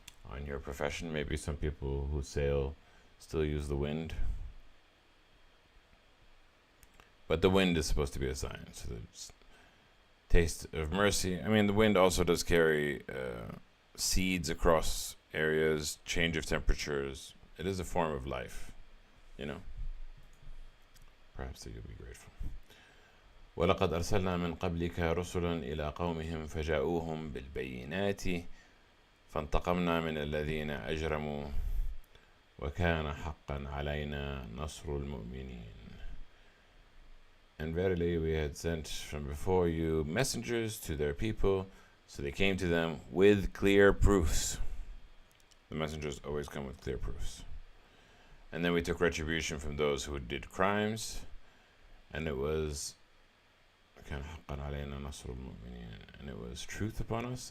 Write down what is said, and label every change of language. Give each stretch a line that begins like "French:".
English: On your profession, maybe some people who sail still use the wind, but the wind is supposed to be a sign, so there's taste of mercy. I mean, the wind also does carry seeds across areas, change of temperatures. It is a form of life, you know. Perhaps that you'll be grateful.
Arabic: ولقد أرسلنا من قبلك رسلا إلى قومهم فجاءوهم بالبينات فانتقمنا من الذين أجرموا وكان حقا علينا نصر المؤمنين.
English: And verily we had sent from before you messengers to their people, so they came to them with clear proofs. The messengers always come with clear proofs. And then we took retribution from those who did crimes, and it was and it was truth upon us.